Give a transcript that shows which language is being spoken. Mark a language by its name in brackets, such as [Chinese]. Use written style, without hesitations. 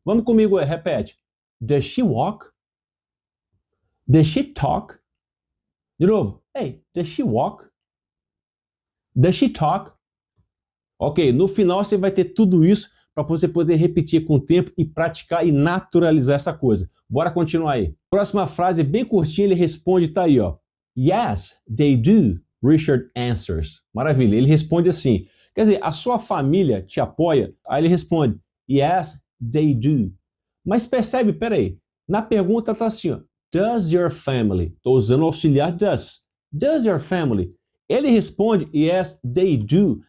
[Portuguese] Vamos comigo, repete. [English] Does she walk? Does she talk? [Portuguese] De novo. [English] Hey, does she walk? Does she talk? [Portuguese] Ok, no final você vai ter tudo isso para você poder repetir com o tempo e praticar e naturalizar essa coisa. Bora continuar aí. Próxima frase bem curtinha, ele responde, tá aí, ó. [English] Yes, they do, Richard answers. [Portuguese] Maravilha, ele responde assim. Quer dizer, a sua família te apoia? Aí ele responde, [English] yes, they do. [Portuguese] Mas percebe, peraí, na pergunta tá assim, ó. [English] Does your family? [Portuguese] Estou usando o auxiliar does. [English] Does your family? [Portuguese] Ele responde, [English] yes, they do.